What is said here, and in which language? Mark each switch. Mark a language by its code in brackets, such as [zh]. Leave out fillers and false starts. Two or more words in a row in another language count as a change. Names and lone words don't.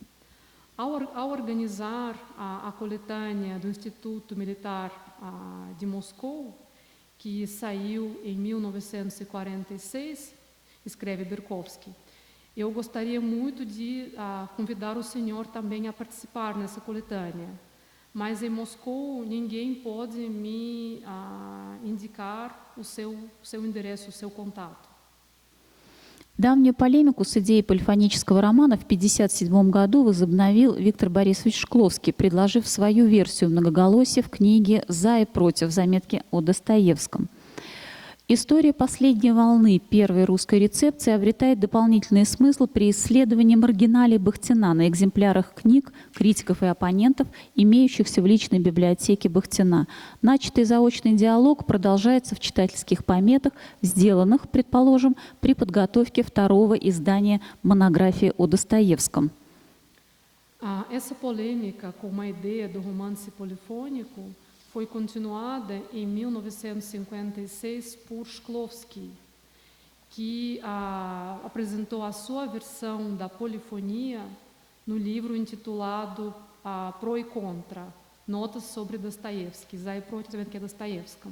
[pt] Ao organizar a coletânea do Instituto Militar de Moscou, que saiu em 1946, escreve Berkovsky, eu gostaria muito de convidar o senhor também a participar nessa coletânea, mas em Moscou ninguém pode me indicar o seu endereço, o seu contato. [ru] Давнюю полемику с идеей полифонического романа в 1957 году возобновил Виктор Борисович Шкловский, предложив свою версию многоголосия в книге «За и против. Заметки о Достоевском». История последней волны первой русской рецепции обретает дополнительный смысл при исследовании маргиналий Бахтина на экземплярах книг, критиков и оппонентов, имеющихся в личной библиотеке Бахтина. Начатый заочный диалог продолжается в читательских пометах, сделанных, предположим, при подготовке второго издания монографии о Достоевском. [pt] Essa polêmica com a ideia do romance polifônico foi continuada em 1956 por Shklovsky, que apresentou a sua versão da polifonia no livro intitulado Pro e Contra, Notas sobre Dostoiévski, [ru] За и против Заметки о Достоевском.